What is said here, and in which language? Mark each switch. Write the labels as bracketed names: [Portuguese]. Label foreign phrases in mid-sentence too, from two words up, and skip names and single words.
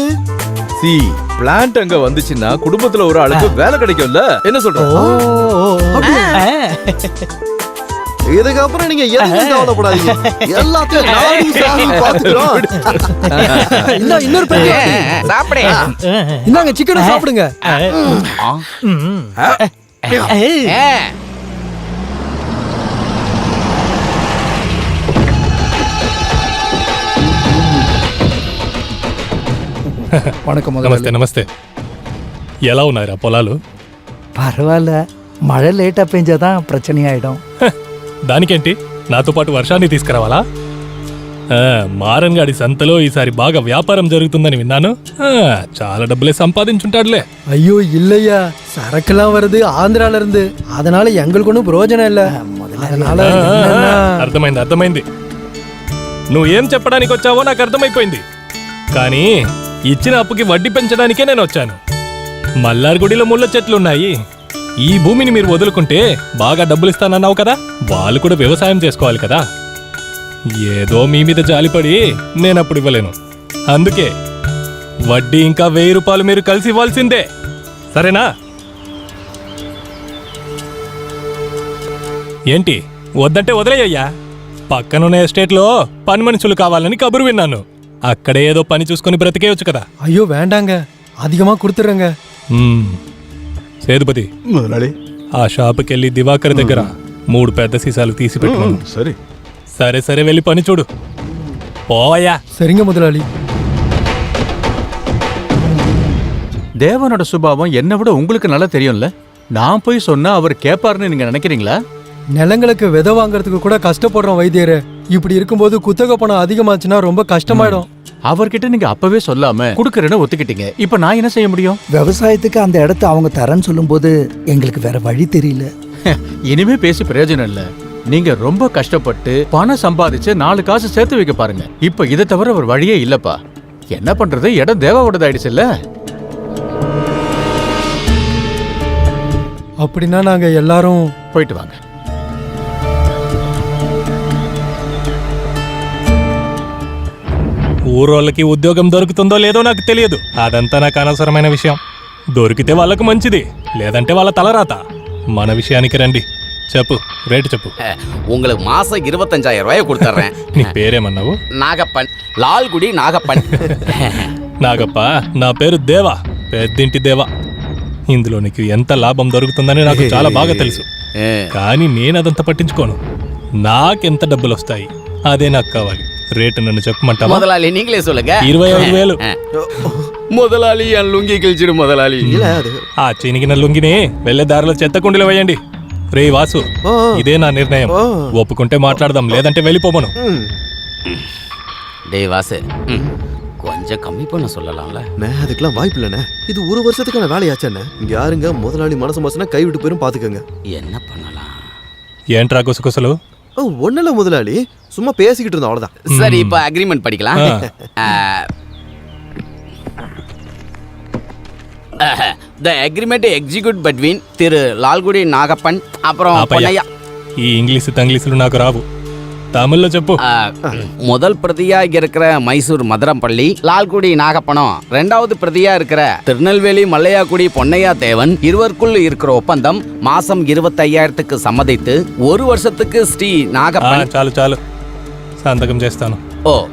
[Tamil] சி பிளான்ட் அங்க வந்துச்சுன்னா குடும்பத்துல ஒரு ஆளுக்கு வேலை கிடைக்கும்ல. என்ன சொல்ற? இதுக்கப்புறம் நீங்க எதுவும் கவலைப்படாதீங்க. எல்லாத்தையும் நானும் சாமி பாத்துக்கிறோம். இன்னொரு பேர் சாப்பிடு. இந்தாங்க சிக்கனை சாப்பிடுங்க. వణకం [Telugu] నమస్తే నమస్తే ఎలా ఉన్నారా పొలాలు? [Tamil] பரவாலே, மழை லேட்டா பெஞ்சாதா பிரச்சன ஆயிடும். [Telugu] దానికేంటి, నాతో పాటు వర్షాన్ని తీసుకురావాలా? మారన్ గాడి సంతలో ఈసారి బాగా వ్యాపారం జరుగుతుందని విన్నాను. చాలా డబ్బులే సంపాదించుంటాడులే. [Tamil] ஐயோ இல்லையா, சரக்குலாம் வருது ஆந்திரால இருந்து. அதனால எங்களுக்கு ஒன்றும் பிரயோஜனம் இல்ல. அதனால [Telugu] అర్థమైంది అర్థమైంది. నువ్వు ఏం చెప్పడానికి వచ్చావో నాకు అర్థమైపోయింది. కానీ ఇచ్చిన అప్పుకి వడ్డీ పెంచడానికే నేను వచ్చాను. మల్లార్గుడిలో ముళ్ళ చెట్లున్నాయి. ఈ భూమిని మీరు వదులుకుంటే బాగా డబ్బులు ఇస్తానన్నావు కదా, వాళ్ళు కూడా వ్యవసాయం చేసుకోవాలి కదా. ఏదో మీ మీద జాలిపడి నేను అప్పుడు ఇవ్వలేను. అందుకే వడ్డీ ఇంకా 1000 రూపాయలు మీరు కలిసి ఇవ్వాల్సిందే, సరేనా? ఏంటి వద్దంటే వదిలేయ్యా. పక్కనున్న ఎస్టేట్లో పని మనుషులు కావాలని కబురు విన్నాను. అక్కడే ఏదో పని చూసుకొని బ్రతికేయచ్చు కదా. [Tamil] ஐயோ வேண்டாங்க, அதிகமா கொடுத்துறேங்க. [Telugu] సేతుపతి [Tamil] முதலாளி. [Telugu] ఆ షాపుకి వెళ్ళి దివాకర్ దగ్గర 3 పెద్ద సీసాలు తీసి పెట్టుకున్నాను. [Tamil] சரி. [Telugu] సరే సరే వెళ్ళి పని చూడు. పోవయ్యా. [Tamil] சரிங்க முதலாளி. தேவனோட சுபாவம் என்னை விட உங்களுக்கு நல்லா தெரியும்ல. நான் போய் சொன்னா அவர் கேட்பாருன்னு நீங்க நினைக்கிறீங்களா? நிலங்களுக்கு விதை வாங்குறதுக்கு கூட கஷ்டப்படுறோம் வைத்தியரே. இப்படி இருக்கும்போது குத்தகை பணம் அதிகமாச்சுன்னா ரொம்ப கஷ்டமாயிடும். அவர்கிட்ட நீங்க அப்பவே சொல்லாம குடுக்கறேன்னு ஒத்துக்கிட்டீங்க. இப்ப நான் என்ன செய்ய முடியும்? விவசாயத்துக்கு அந்த இடத்த அவங்க தரேன்னு சொல்லும்போது எங்களுக்கு வேற வழி தெரியல. இனிமே பேசி பிரயோஜனம் இல்ல. நீங்க ரொம்ப கஷ்டப்பட்டு பணம் சம்பாதிச்சு 4 காசு சேர்த்து வைக்க பாருங்க. இப்ப இதை தவிர ஒரு வழியே இல்லப்பா. என்ன பண்றது, இடம் தேவாவோடதாயிடுச்சு இல்ல. அப்படின்னா நாங்க எல்லாரும் போயிட்டு வாங்க. [Telugu] ఊరోళ్ళకి ఉద్యోగం దొరుకుతుందో లేదో నాకు తెలియదు. అదంతా నాకు అనవసరమైన విషయం. దొరికితే వాళ్ళకు మంచిది, లేదంటే వాళ్ళ తలరాత. మన విషయానికి రండి. చెప్పు, రేటు చెప్పు. [Tamil] உங்களுக்கு மாசம் 25,000 ரூபாய் கொடுத்துறேன். [Telugu] నీ పేరేమన్నావు? నాగప్పన్, లాల్గుడి నాగప్పన్. నాగప్ప, నా పేరు దేవా, పెద్దింటి దేవా. ఇందులో నీకు ఎంత లాభం దొరుకుతుందని నాకు చాలా బాగా తెలుసు. కానీ నేను అదంతా పట్టించుకోను. నాకెంత డబ్బులు వస్తాయి అదే నాకు కావాలి. రేటు నన్ను చెప్పమంటావా? [Tamil] முதலாளி நீங்களே சொல்லுங்க. 25,000. முதலாளி என் லுங்கி கிழிச்சிடு முதலாளி. [Telugu] ఆ చినిగిన లుంగిని వెళ్లే దారిలో చెత్త కుండీలో వేయండి. రే వాసు, ఇదే నా నిర్ణయం. ఒప్పుకుంటే మాట్లాడదాం, లేదంటే వెళ్ళిపోమను. [Tamil] டேய் வாசு, கொஞ்சம் கம்மி பண்ண சொல்லலாம்ல. அதுக்கெல்லாம் வாய்ப்பு இல்லைண்ணே. இது 1 வருஷத்துக்கான வேலையாச்சண்ணே. இங்க யாருங்க முதலாளி மனசு மனசுனா கைவிட்டு போயிரும், பாத்துக்கங்க. என்ன பண்ணலாம்? [Telugu] ఏంట్రా గుసగుసలు? [Tamil] ஒண்ணுல முதலாளி, சும்மா பேசிக்கிட்டு இருந்தோம், அவ்வளவுதான். சரி, இப்ப அக்ரிமெண்ட் படிக்கலாம். [English] The agreement execute between திரு லால்குடி நாகப்பன் அப்புறம் பொன்னையா. [Telugu] ఈ ఇంగ్లీష్ తంగ్లీసులు నాకు రావు, தமிழ்ல చెప్పు. [Tamil] முதல் பிரதியா இருக்கிற மைசூர் மதுரம்பள்ளி லால்குடி நாகப்பனம், 2வது பிரதியா இருக்கிற திருநெல்வேலி மல்லையாக்குடி பொன்னையா தேவன், இருவருக்குள் இருக்கிற ஒப்பந்தம் மாசம் 25,000க்கு சம்மதித்து 1 வருஷத்துக்கு ஸ்ரீ நாகப்பன். [Telugu] చాలు చాలు, సంతకం చేస్తాను. [Tamil] ஓ,